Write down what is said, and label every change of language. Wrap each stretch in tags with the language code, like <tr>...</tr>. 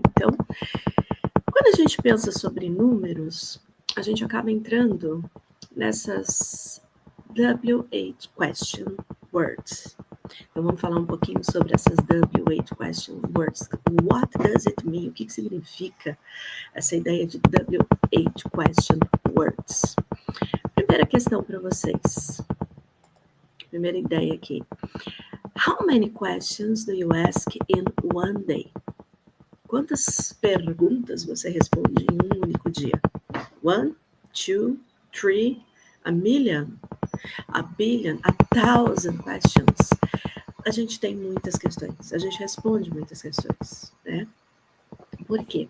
<pt>Então, quando a gente pensa sobre números, a gente acaba entrando nessas W8 question words. Então, vamos falar um pouquinho sobre essas W8 question words.</pt> <en>What does it mean?</en> <pt>O que significa essa ideia de W8 question words? Primeira questão para vocês. Primeira ideia aqui.</pt> <en>How many questions do you ask in one day?</en> <pt>Quantas perguntas você responde em um único dia?</pt> <en>1, 2, 3, a million, a billion, a thousand questions.</en> <pt>A gente tem muitas questões, a gente responde muitas questões, né? Por quê?</pt>